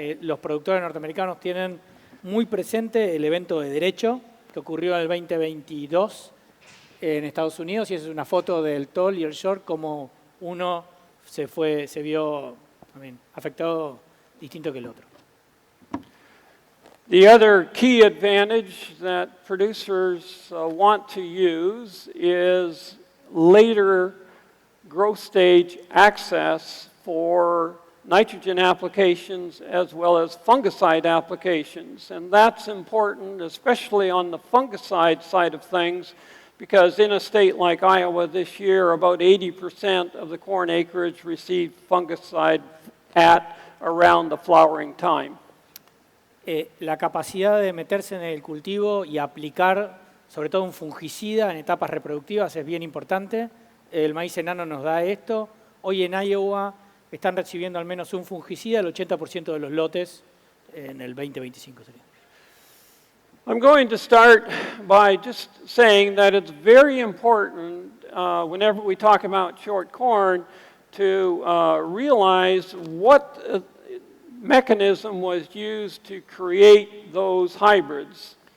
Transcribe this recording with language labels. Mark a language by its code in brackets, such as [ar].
[es] Los productores norteamericanos tienen muy presente el evento de derecho que ocurrió en el 2022 en Estados Unidos, y esa es una foto del tall y el short, como uno se vio afectado distinto que el otro. [en] The other key advantage that producers want to use is later growth stage access for nitrogen applications as well as fungicide applications. And that's important, especially on the fungicide side of things, because in a state like Iowa this year, about 80% of the corn acreage received fungicide at around the flowering time. [es] La capacidad de meterse en el cultivo y aplicar, sobre todo un fungicida en etapas reproductivas, es bien importante. El maíz enano nos da esto. Hoy en Iowa están recibiendo al menos un fungicida, el 80% de los lotes en el 2025 sería. [en] I'm going to start by just saying that it's very important whenever we talk about short corn to realize what mechanism was used to create those hybrids.